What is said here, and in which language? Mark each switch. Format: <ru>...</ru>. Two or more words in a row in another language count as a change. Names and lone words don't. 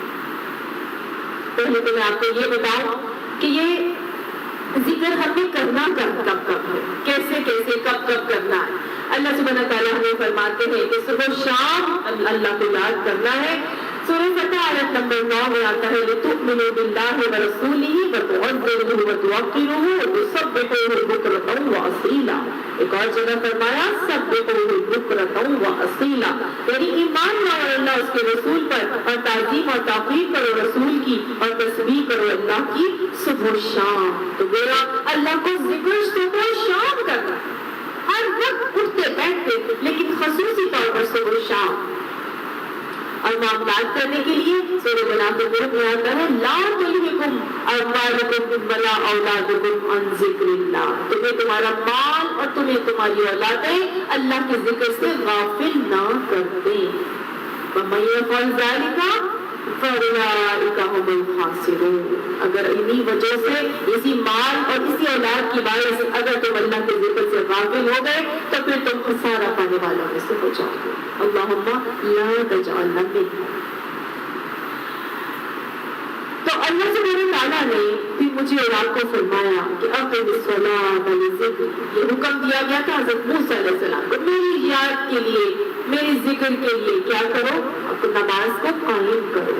<hi>पहले तो मैं आपको ये बताऊं कि ये जिक्र हमें करना कब कब है, कैसे कैसे कब कब करना है।</hi> <ar>الله سبحانه وتعالى</ar> <hi>हमें फरमाते हैं कि सुबह शाम अल्लाह को याद करना है। सूरह फतह आयत नंबर 9 में आता है</hi> <ar>لتؤمنوا بالله ورسوله وتعزروه وتوقروه وتسبحوه بكرة وأصيلا.</ar> <hi>एक और जगह फरमाया</hi> <ar>سبحوه بكرة وأصيلا,</ar> <hi>यानी ईमान लाओ अल्लाह उसके रसूल पर और ताज़ीम और ताक़ीद करो रसूल की और तस्बीह करो अल्लाह की सुबह शाम। तो मेरा अल्लाह को जिक्र सुबह शाम करना, हर वक्त उठते बैठते, लेकिन खसूसी तौर पर सुबह शाम। और मामलात करने के लिए सूरह मुनाफ़िक़ून में आता है</hi> <ar>لا تلهكم أموالكم ولا أولادكم عن ذكر الله,</ar> <hi>तुम्हें तुम्हारा माल और तुम्हें तुम्हारी औलादें अल्लाह के जिक्र से गाफिल ना कर दें।</hi> <ar>ومن يفعل ذلك فأولئك هم الخاسرون.</ar> <hi>अगर इन्हीं वजह से, इसी माल और इसी औलाद की बात से अगर तुम अल्लाह के जिक्र से गाफिल हो गए तो फिर तुम खसारा पाने वालों में से हो जाओगे।</hi> <ar>اللهم لا تجعلنا منهم.</ar> <hi>तो</hi> <ar>الله سبحانه وتعالى</ar> <hi>ने फिर मुझे और आपको फरमाया कि</hi> <ar>أقم الصلاة لذكري,</ar> <hi>ये हुक्म दिया गया था हज़रत मूसा अलैहिस्सलाम को, मेरी याद के लिए, मेरे जिक्र के लिए क्या करो, नमाज को कायम करो।</hi>